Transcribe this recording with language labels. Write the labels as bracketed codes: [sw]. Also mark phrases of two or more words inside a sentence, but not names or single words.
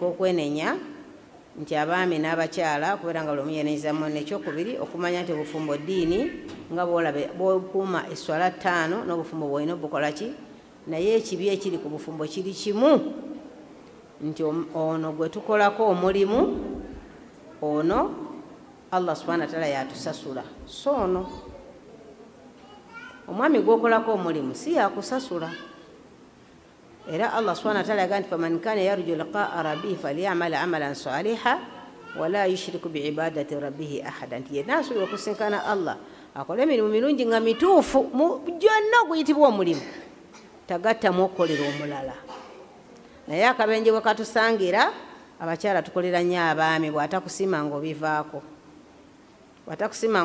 [lg] k'okwenenya nti abaami n'abakyala kubeera nga bwemuyeneza munne ekyokubiri okumanya nti obufumbo ddiini nga bw'okuuma esswala 5 n'obufumbo bwolina obukola ki naye ekibi ekiri ku bufumbo kiri kimu nti ono gwe tukolako omulimu ono Allah [ar] سبحانه وتعالى [lg] yatusasula so ono omwami gwokolako omulimu si yakusasula era Allah [ar] سبحانه وتعالى [lg] yagamba nti [ar] فمن كان يرجو لقاء ربه فليعمل عملا صالحا ولا يشرك بعبادة ربه أحدا [lg] nti yenna asobola okusinkana Allah akole emirimu mirungi nga mituufu gyonna oguyitibwa omulimu tagattamu okukolera omulala naye akabenje bwe katusangira abakyala tukolera nnyo abaami bw'atakusima ng'obivaako bw'atakusima